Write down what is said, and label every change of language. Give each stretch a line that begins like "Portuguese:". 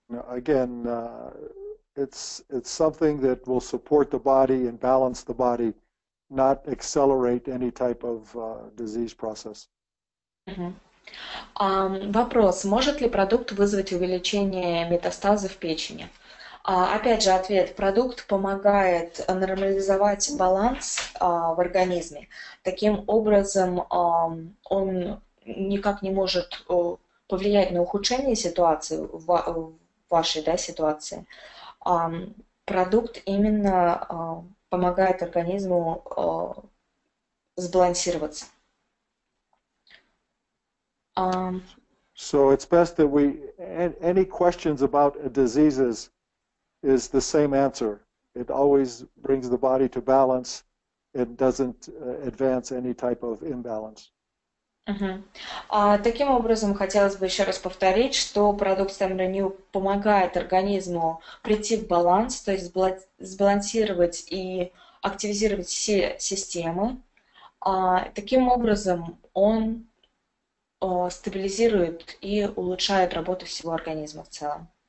English: Again, it's something that will support the body and balance the body, not accelerate any type of disease process.
Russian: Вопрос. Может ли продукт вызвать увеличение метастазов в печени? Опять же, ответ. Продукт помогает нормализовать баланс в организме. Таким образом, он никак не может повлиять на ухудшение ситуации, в вашей ситуации. Продукт именно помогает организму сбалансироваться.
English: So it's best that any questions about diseases is the same answer. It always brings the body to balance. It doesn't advance any type of imbalance.
Russian: Таким образом, хотелось бы еще раз повторить, что продукт StemRenu помогает организму прийти в баланс, то есть сбалансировать и активизировать все системы. Таким образом, он стабилизирует и улучшает работу всего организма в целом.